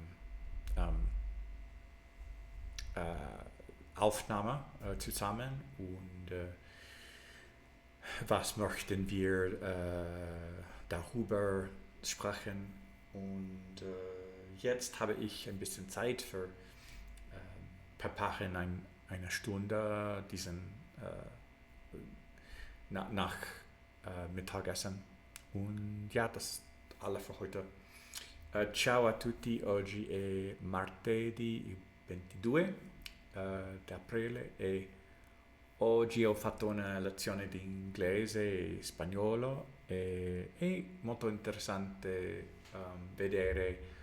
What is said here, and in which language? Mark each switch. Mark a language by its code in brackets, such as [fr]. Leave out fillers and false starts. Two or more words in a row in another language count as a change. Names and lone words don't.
[de] Aufnahme zusammen und was möchten wir darüber sprechen und jetzt habe ich ein bisschen Zeit für preparieren eine Stunde diesen nach Mittagessen und ja, das ist alles für heute. [it] Ciao a tutti, oggi è martedì 22 d'aprile e oggi ho fatto una lezione di inglese e spagnolo e è molto interessante vedere